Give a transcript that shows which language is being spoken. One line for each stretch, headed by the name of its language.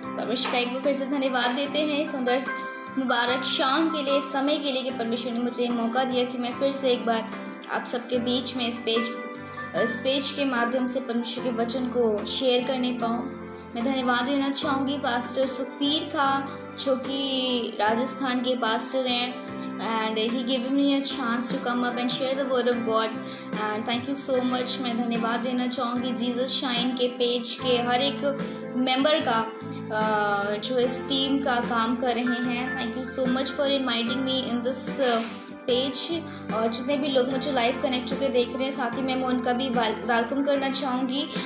Hindi: परमेश्वर का एक बार फिर से धन्यवाद देते हैं सुंदर मुबारक शाम के लिए, समय के लिए कि परमेश्वर ने मुझे मौका दिया कि मैं फिर से एक बार आप सबके बीच में इस पेज के माध्यम से परमेश्वर के वचन को शेयर करने पाऊँ। मैं धन्यवाद देना चाहूँगी पास्टर सुखवीर का, जो कि राजस्थान के पास्टर हैं,
English: and he gave me a chance to come up and share the word of God, and thank you so much।
Hindi: मैं धन्यवाद देना चाहूँगी जीसस शाइन के पेज के हर एक मेंबर का, जो इस टीम का काम कर रहे हैं।
English: Thank you so much for inviting me in this page.
Hindi: और जितने भी लोग मुझे लाइव कनेक्ट होकर देख रहे हैं, साथ ही मैं उनका भी वेलकम करना चाहूँगी।